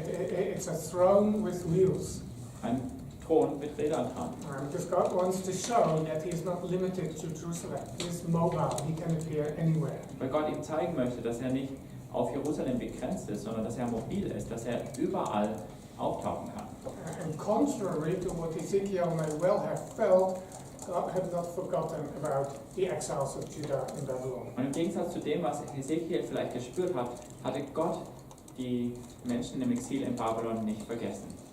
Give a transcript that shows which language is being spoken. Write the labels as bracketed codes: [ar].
[en] It's a throne with wheels. [de] Ein Thron mit Rädern dran. [en] Because God wants to show that He is not limited to Jerusalem. He is mobile. He can appear anywhere. [de] Weil Gott ihm zeigen möchte, dass er nicht auf Jerusalem begrenzt ist, sondern dass er mobil ist, dass er überall auftauchen kann. [en] And contrary to what Ezekiel may well have felt, God had not forgotten about the exiles of Judah in Babylon. [de] Und im Gegensatz zu dem, was Hesekiel vielleicht gespürt hat, hatte Gott die Menschen im Exil in Babylon nicht vergessen.